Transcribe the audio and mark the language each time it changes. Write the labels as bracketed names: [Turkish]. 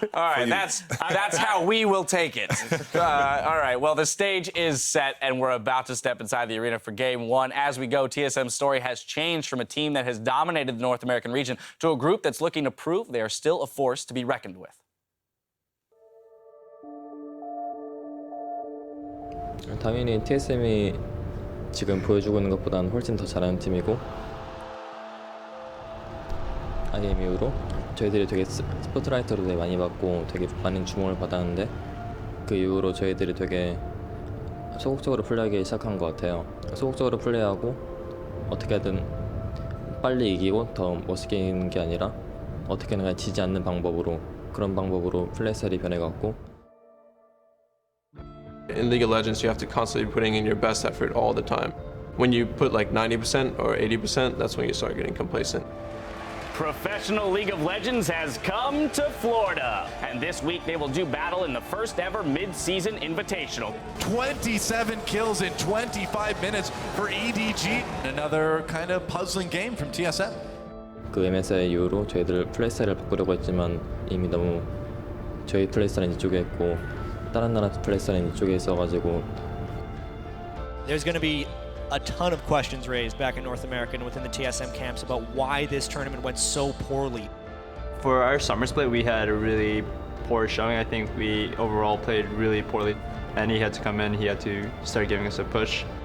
[English] All right, that's how we will take it. All right, well, the stage is set, and we're about to step inside the arena for Game 1. As we go, TSM's story has changed from a team that has dominated the North American region to a group that's looking to prove they are still a force to be reckoned with. [Korean] 당연히 TSM이 지금 보여주고 있는 것보다는 훨씬 더 잘하는 팀이고 아게임 이후로 저희들이 되게 스포트라이트로 되게 많이 받고 되게 많은 주목을 받았는데 그 이후로 저희들이 되게 소극적으로 플레이하기 시작한 것 같아요. 소극적으로 플레이하고 어떻게든 빨리 이기고 더 멋있게 이기는 게 아니라 어떻게든 지지 않는 방법으로 그런 방법으로 플레이 스타일이 변해갔고 [English] In League of Legends, you have to constantly be putting in your best effort all the time. When you put like 90% or 80%, that's when you start getting complacent. Professional League of Legends has come to Florida, and this week they will do battle in the first ever mid-season invitational. 27 kills in 25 minutes for EDG. Another kind of puzzling game from TSM. [Korean] 그 MSI 이후로 저희들 플레이 스타일을 바꾸려고 했지만 이미 너무 저희 플레이 스타일은 이쪽에 있고 다른 나라 플레이 스타일은 이쪽에 있어가지고 [English] There's going to be a ton of questions raised back in North America and within the TSM camps about why this tournament went so poorly. For our summer split, we had a really poor showing. I think we overall played really poorly. And he had to come in, he had to start giving us a push.